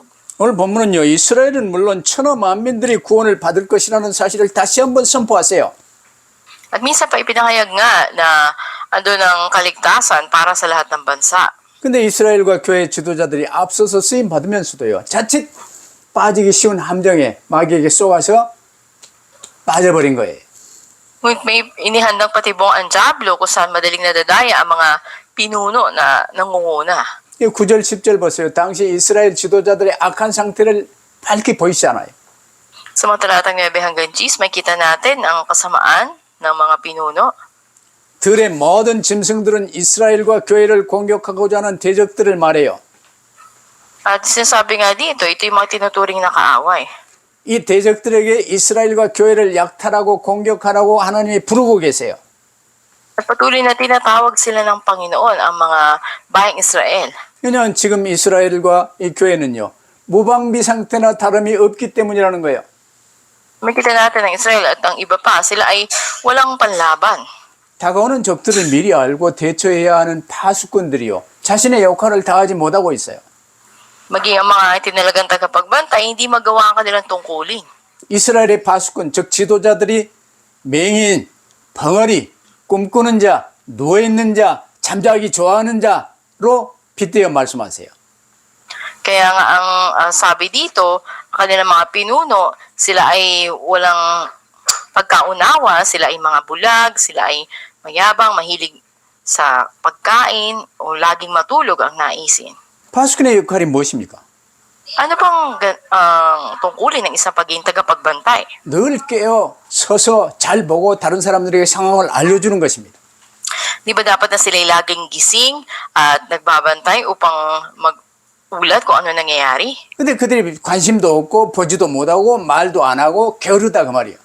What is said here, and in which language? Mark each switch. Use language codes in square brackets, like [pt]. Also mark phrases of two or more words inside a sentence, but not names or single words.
[ko] 오늘 본문은요, 이스라엘은 물론 천하 만민들이 구원을 받을 것이라는 사실을 다시 한번 선포하세요. [tl] At minsan pa ipinahayag nga na andun ang kaligtasan para sa lahat ng bansa. [ko] 근데 이스라엘과 교회 지도자들이 앞서서 쓰임 받으면서도요, 자칫 빠지기 쉬운 함정에 마귀에게 쏘아서 빠져버린 거예요. [tl] Ngunit may inihandang patibong ang Diablo kung saan madaling nadadaya ang mga pinuno na nangunguna. [ko] 9절 10절 보세요. 당시 이스라엘 지도자들의 악한 상태를 밝히 보이시잖아요. [tl] Sa mga talatang 9 hanggang 10, makita natin ang kasamaan ng mga pinuno. [ko] 들의 모든 짐승들은 이스라엘과 교회를 공격하고자 하는 대적들을 말해요. [tl] At sinasabi nga dito, ito yung mga tinuturing na kaaway. [ko] 이 대적들에게 이스라엘과 교회를 약탈하고 공격하라고 하나님이 부르고 계세요. [tl] At patuloy na tinatawag sila ng Panginoon ang mga bayang Israel. [ko] 왜냐하면 지금 이스라엘과 이 교회는요, 무방비 상태나 다름이 없기 때문이라는 거예요. [tl] Makita natin ang Israel at ang iba pa, sila ay walang panlaban. [ko] 다가오는 적들을 미리 알고 대처해야 하는 파수꾼들이요, 자신의 역할을 다하지 못하고 있어요. [tl] Maging ang mga itinalagang tagapagbantay, hindi magawa ang kanilang tungkulin. [ko] 이스라엘의 파수꾼, 즉 지도자들이 맹인, 벙어리, 꿈꾸는 자, 누워있는 자, 잠자기 좋아하는 자로 빗대어 말씀하세요. [tl] Kaya nga ang sabi dito, ang kanilang mga pinuno, sila ay walang pagkaunawa, sila ay mga bulag, sila ay mayabang, mahilig sa pagkain, o laging matulog ang naisin. [ko] 파수꾼의 역할이 무엇입니까? [tl] Ano bang tungkulin ng isang pagiging tagapagbantay? [ko] 늘 깨어 서서 잘 보고 다른 사람들에게 상황을 알려주는 것입니다. [tl] Di ba dapat na sila'y laging gising at nagbabantay upang mag-ulat kung ano nangyayari? [ko] 근데 그들이 관심도 없고 보지도 못하고 말도 안 하고 게으르다 그 말이에요.